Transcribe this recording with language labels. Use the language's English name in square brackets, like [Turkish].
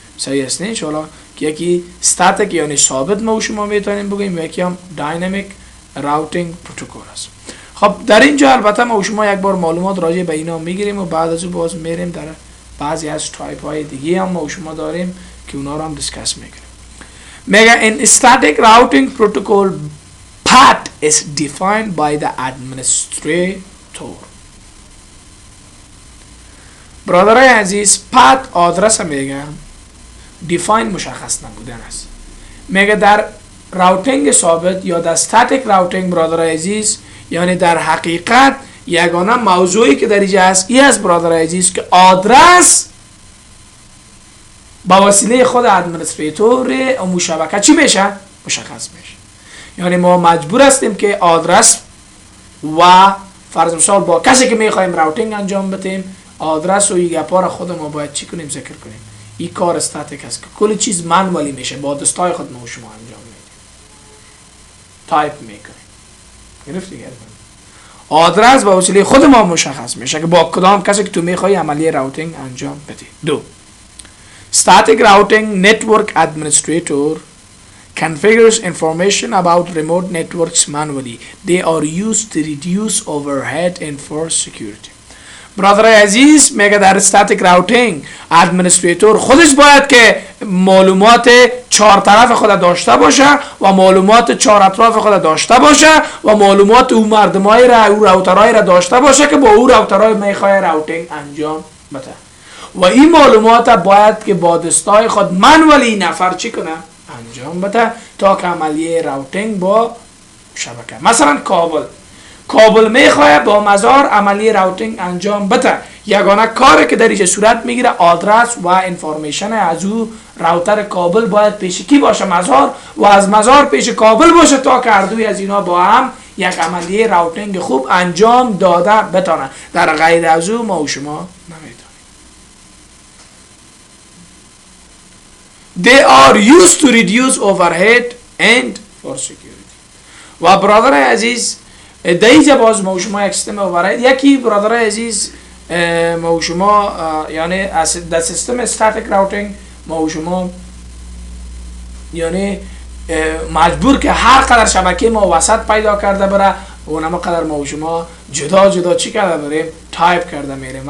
[Persian] صحیح است نه انشاءالله که یکی استاتیک یعنی ثابت ما و شما میتونیم بگیم، یکی هم داینامیک راوتینگ پروتکل است. خب در اینجا البته ما و شما یک بار معلومات راجع به اینا میگیریم و بعد از اون باز میریم در بعضی از تایپ های دیگه هم ما و شما داریم که اونا رو هم دیسکس میکنیم. میگه [English] in static routing protocol path is defined by the administrator. [Persian] برادرای عزیز path آدرس میگه define مشخص نبودن است. میگه در راوتینگ ثابت یا در static routing برادرای عزیز یعنی در حقیقت یگانه موضوعی که در اینجا هست این است برادرای عزیز که آدرس با وسیله خود ادمنستریتور اون شبکه چی میشه؟ مشخص میشه. یعنی ما مجبور هستیم که آدرس و فرض مثال با کسی که میخوایم راوتینگ انجام بدیم آدرس و یک پار خود ما باید چی کنیم ذکر کنیم. این کار استاتیک است که کل چیز منوالی میشه با دستای خود ما و شما انجام میدیم. تایپ میکنیم. گرفتی گردن. آدرس با وسیله خود ما مشخص میشه که با کدام کسی که تو میخوای عملی راوتینگ انجام بدی. دو [English] Static routing network administrator configures information about remote networks manually. They are used to reduce overhead and enforce security. [Persian] برادر عزیز میگه در static routing administrator خودش باید که معلومات چهار طرف خود داشته باشه و معلومات چهار اطراف خود داشته باشه و معلومات او مردمای را او راوترای را داشته باشه که با او راوترای میخواد راوتینگ انجام بده. و این معلومات باید که با دستای خود منولی نفر چی کنه؟ انجام بده تا که عملیه راوتینگ با شبکه. مثلا کابل میخواد با مزار عملیه راوتینگ انجام بده. یگانه کاری که در اینجا صورت میگیره آدرس و انفورمیشن از او راوتر کابل باید پیش کی باشه؟ مزار، و از مزار پیش کابل باشه تا که هر دوی از اینا با هم یک عملیه راوتینگ خوب انجام داده بتونه. در غیر از او ما و شما نمیتونیم. [English] They are used to reduce overhead and for security. [Persian] و برادر عزیز در اینجا باز ما و شما یک سیستم اوورهید. یکی برادر عزیز ما و شما یعنی در سیستم استاتیک راوتینگ ما و شما یعنی مجبور که هر قدر شبکه ما وسط پیدا کرده بره اونم قدر ما و شما جدا جدا چی کرده بریم تایپ کرده میریم.